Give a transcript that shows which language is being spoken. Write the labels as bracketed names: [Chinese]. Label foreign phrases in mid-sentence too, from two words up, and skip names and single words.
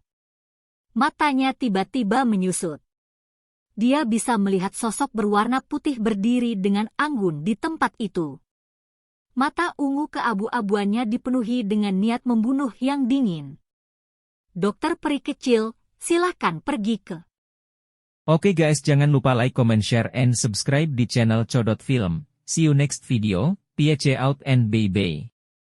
[Indonesian] Matanya tiba-tiba menyusut. Dia bisa melihat sosok berwarna putih berdiri dengan anggun di tempat itu. Mata ungu keabu-abuannya dipenuhi dengan niat membunuh yang dingin. Dokter peri kecil, silakan pergi ke. Oke guys, jangan lupa [English] like, comment, share, and subscribe [Indonesian] di channel Codot Film. [English] See you next video, peace out and bye-bye.